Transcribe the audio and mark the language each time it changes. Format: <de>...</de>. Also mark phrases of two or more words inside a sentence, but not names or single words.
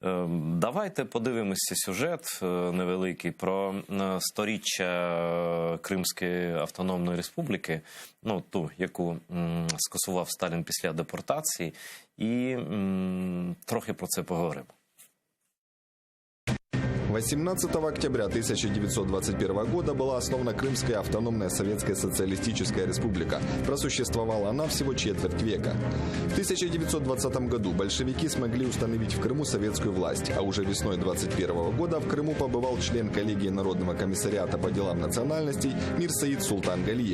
<uk>Давайте подивимося сюжет невеликий про сторіччя Кримської автономної республіки, ну ту, яку скасував Сталін після депортації, і трохи про це поговоримо.</uk> <ru>18 октября 1921 года была основана Крымская автономная Советская Социалистическая Республика. Просуществовала она всего четверть века. В 1920 году большевики смогли установить в Крыму советскую власть, а уже весной 1921 года в Крыму побывал член коллегии Народного комиссариата по делам национальностей Мирсаид Султан Галиев.</ru>